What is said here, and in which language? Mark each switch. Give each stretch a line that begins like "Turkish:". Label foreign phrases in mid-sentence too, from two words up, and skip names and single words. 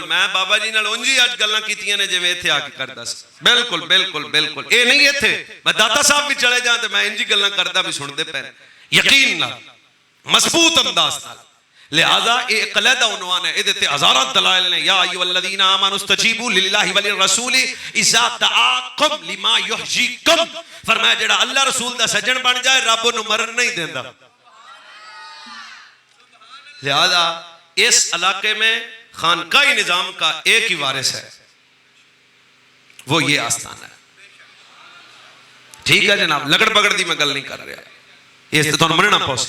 Punjabi: میں بابا جی نال اونجی اج گلاں کیتیاں نے جیویں ایتھے آکے کردا سی، بالکل بالکل بالکل. یہ نہیں ایتھے میں داتا صاحب بھی چلے جاں تے میں اینجی گلاں کردا بھی سندے پے، یقین نال، مضبوط انداز نال.
Urdu: لہٰذا ایک علیحدہ عنوان ہے,
Punjabi: ایہدے تے ہزاراں دلائل نے.
Arabic: يا أيها الذين آمنوا استجيبوا لله وللرسول إذا دعاكم لما يحييكم.
Punjabi: فرمایا جیہڑا اللہ رسول دا سجن بن جائے رب انہیں مرن نہیں دیندا.
Urdu: لہٰذا اس علاقے میں خانقاہی نظام کا ایک ہی وارث ہے، وہ یہ آستان ہے.
Punjabi: ٹھیک ہے جناب، لگڑ بگڑ دی میں گل نہیں کر رہا، اس تو منّنا پوسی.